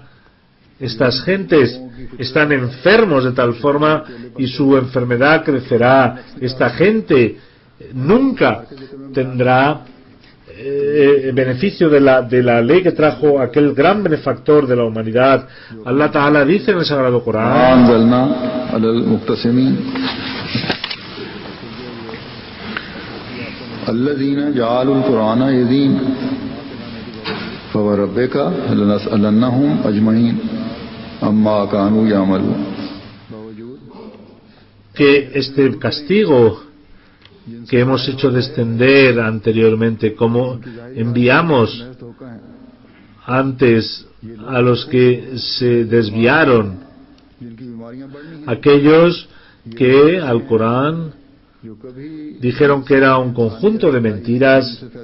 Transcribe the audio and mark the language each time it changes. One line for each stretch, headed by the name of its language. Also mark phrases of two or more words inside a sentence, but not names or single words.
Spanish: Estas gentes están enfermos de tal forma y su enfermedad crecerá. Esta gente nunca tendrá beneficio de la ley que trajo aquel gran benefactor de la humanidad.
Arabic: الله تعالى
Spanish: dice en el Sagrado Corán:
Arabic: أنزلنا على المقتسمين الذين جعلوا القرآن يزين فوربك لنسألنهم أجمعين أما كانوا يعملون
Spanish: que este castigo que hemos hecho descender anteriormente, como enviamos antes a los que se desviaron, aquellos que al Corán dijeron que era un conjunto de mentiras.